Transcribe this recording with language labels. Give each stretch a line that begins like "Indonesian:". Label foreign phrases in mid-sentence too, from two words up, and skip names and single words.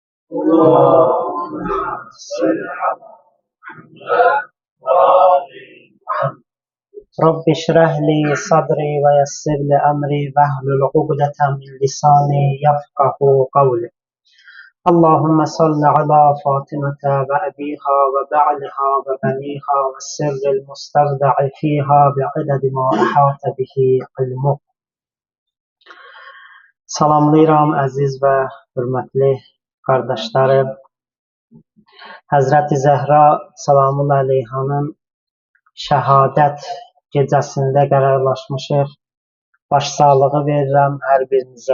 Arabic: رب اشرح لی صدری و یسر لی امری واحلل عقدة من لسانی یفقهوا قولی. اللهم صل على فاطمة وأبيها وبعلها وبنيها والسر المستودع فيها بعدد ما أحاط به علمك.
Azerbaijani: Salamlayıram əziz və hörmətli qardaşlarım. Həzrəti Zəhra salamun əleyhanın şəhadət gecəsində qərarlaşmışıq. Başsağlığı verirəm hər birinizə.